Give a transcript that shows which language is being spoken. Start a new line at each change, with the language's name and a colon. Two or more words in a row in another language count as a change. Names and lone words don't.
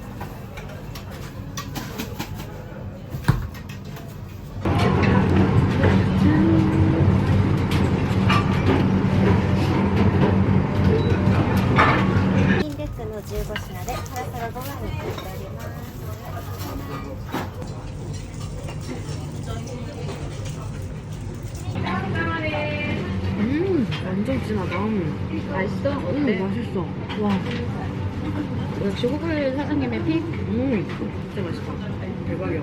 Japanese: 15 品でサラサラご飯になっております。
Korean: 완전 진하다. 맛있어? 어때? 맛있어. 와, 역시 호불 사장님의 픽? 진짜 맛있다. 대박이야.